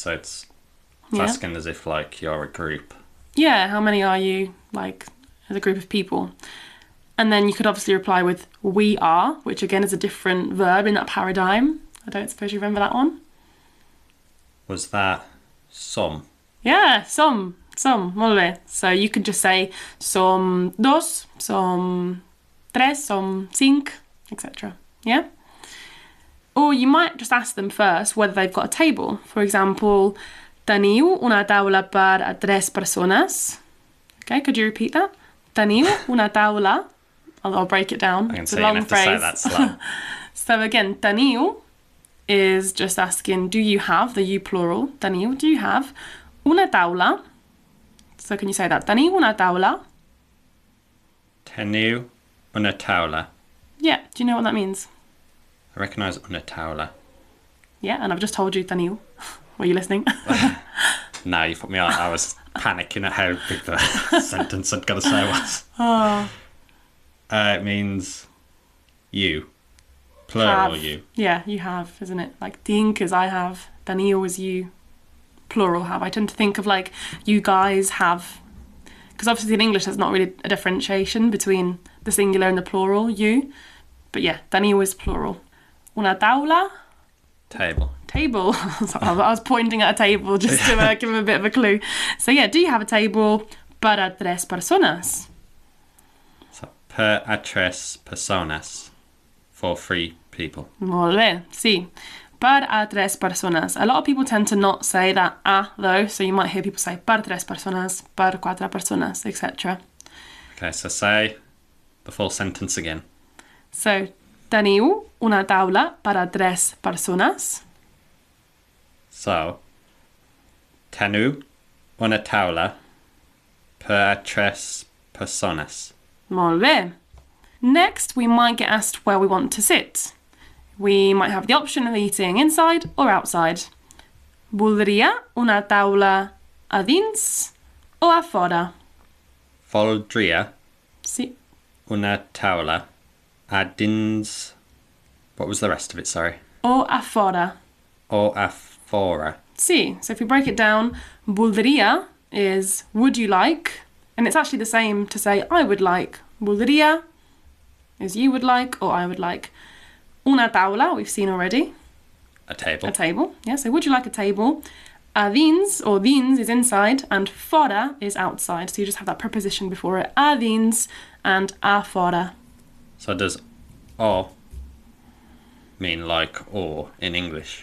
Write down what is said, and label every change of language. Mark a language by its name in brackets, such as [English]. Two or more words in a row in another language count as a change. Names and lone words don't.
[English] So it's asking as if, like, you're a group. Yeah, how many are you, like, as a group of people? And then you could obviously reply with we are, which again is a different verb in that paradigm. I don't suppose you remember that one? Was that some? Yeah, some. [Catalan] Som, molt bé. [English] So you could just say [Catalan] som dos, som tres, som cinc, [English] etc. Yeah? Or you might just ask them first whether they've got a table. For example, [Catalan] teniu una taula per a tres persones. [English] Okay, could you repeat that? [Catalan] Teniu una taula. [English] I'll break it down. I can it's see a you long have phrase. to say that slow. So again, teniu is just asking, do you have, the you plural, teniu, do you have [Catalan] una taula? [English] So can you say that? [Catalan] Teniu una taula? Teniu una taula. [English] Yeah, do you know what that means? I recognise [Catalan] una taula. [English] Yeah, and I've just told you teniu. Were you listening? No, you put me on. I was panicking at how big the sentence I'd got to say was. Oh. It means you. Plural Have. you. Yeah, you have, isn't it? Like tinc is I have, teniu is you, plural have. I tend to think of like you guys have, because obviously in English there's not really a differentiation between the singular and the plural, you. But yeah, teniu is plural. [Catalan] Una taula? [English] Table. Table. So I was pointing at a table just to give him a bit of a clue. So yeah, do you have a table [Spanish] para tres personas? [Catalan] So, per a tres personas. [English] For 3 people. [Catalan] Molt bé, sí. Per a tres personas. [English] A lot of people tend to not say that a though, so you might hear people say [Catalan] per tres personas, per cuatro personas, [English] etc. Okay, so say the full sentence again. So, [Catalan] teniu una taula [Spanish] para tres personas. [English] So, [Catalan] teniu una taula per a tres personas. Molt bé. [English] Next, we might get asked where we want to sit. We might have the option of eating inside or outside. [Catalan] Voldria una taula a dins o a fora? Voldria Sí. una taula a dins... [English] What was the rest of it, sorry? [Catalan] O a fora. O a fora. Sí. [English] So if we break it down, voldria is would you like? And it's actually the same to say I would like. Voldria is you would like or I would like. [Catalan] Una taula, [English] we've seen already. A table. A table, yeah. So would you like a table? [Catalan] A dins, [English] or dins is inside, and fora is outside. So you just have that preposition before it. [Catalan] A dins and a fora. [English] So does o mean like or in English?